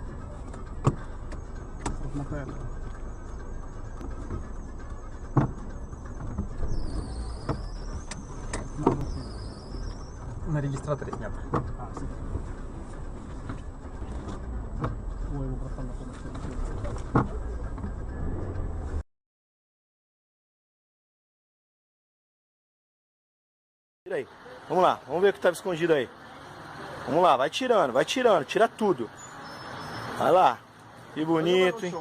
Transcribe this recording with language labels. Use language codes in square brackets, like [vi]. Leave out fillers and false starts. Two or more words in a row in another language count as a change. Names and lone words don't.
[ru] Мотает. На регистраторе снято. Ой, его братан на помощь. [pt] Tira aí. Vamos lá, vamos ver o que estava escondido aí. Vamos lá, vai tirando, tira tudo. Vai lá. Que bonito, hein?